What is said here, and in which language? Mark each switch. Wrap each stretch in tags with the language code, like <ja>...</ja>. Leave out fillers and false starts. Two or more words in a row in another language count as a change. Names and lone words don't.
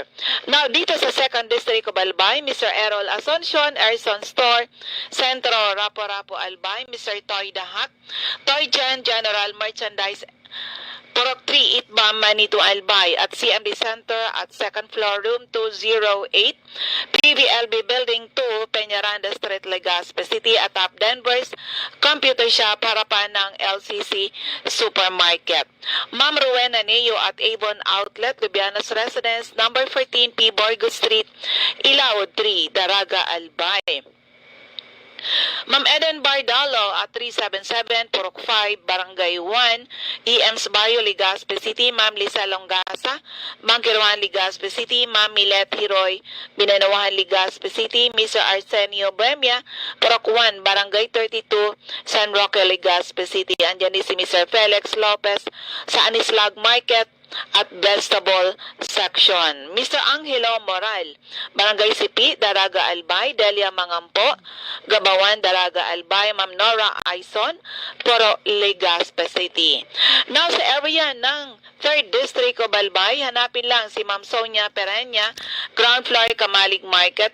<tl>Now, dito sa 2nd District of Albay, Mr. Errol Asuncion, Erson Store, Centro, Rapo-Rapo, Albay. Mr. Toy Dahak, Toy Jan, General Merchandise Purok 3 Itba, Manito Albay at CMD Center at second floor room 208, PVLB Building 2, Peñaranda Street, Legazpi City at Top Denver's Computer Shop, harapan ng LCC Supermarket. Ma'am Rowena Neo at Avon Outlet, Lubianos Residence, number 14 P. Borgo Street, Ilaod 3, Daraga, Albay. Ma'am Eden Bardalo at 377 Purok 5, Barangay 1, EM's Barrio, Legazpi City. Ma'am Lisa Longasa, Ma'am Kiruan, Legazpi City. Ma'am Milet Hiroy, Binanawahan, Legazpi City. Mr. Arsenio Buemia, Purok 1, Barangay 32, San Roque, Legazpi City. Andyan din si Mr. Felix Lopez sa Anislag Market at</tl> <en>vegetable section.</en> <tl>Mr. Angelo Moral, Barangay Sipi, Daraga, Albay. Delia Mangampo, Gabawan, Daraga, Albay. Ma'am Nora Aison, Puro, Legazpi City. Now sa area ng 3rd District of Albay, hanapin lang si Ma'am Sonia Perenya, ground floor Kamalig Market.</tl>